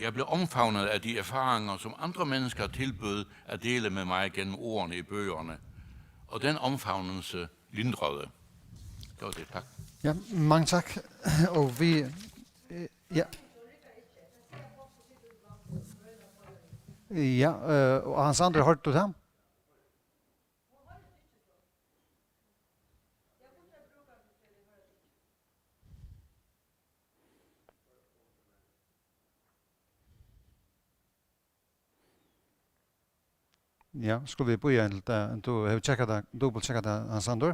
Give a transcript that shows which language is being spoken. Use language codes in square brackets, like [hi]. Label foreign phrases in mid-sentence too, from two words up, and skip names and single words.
[da] Jeg blev omfavnet af de erfaringer, som andre mennesker tilbød at dele med mig gennem ordene i bøgerne. Og den omfavnelse lindrede. Det var det, tak. Ja, mange tak. Og vi... ja. Ja, og Hans Andre, hørte du det? [no] Ja, skulle vi bøye en til du har tjekket det, dobbelttjekket det, Hans Andre?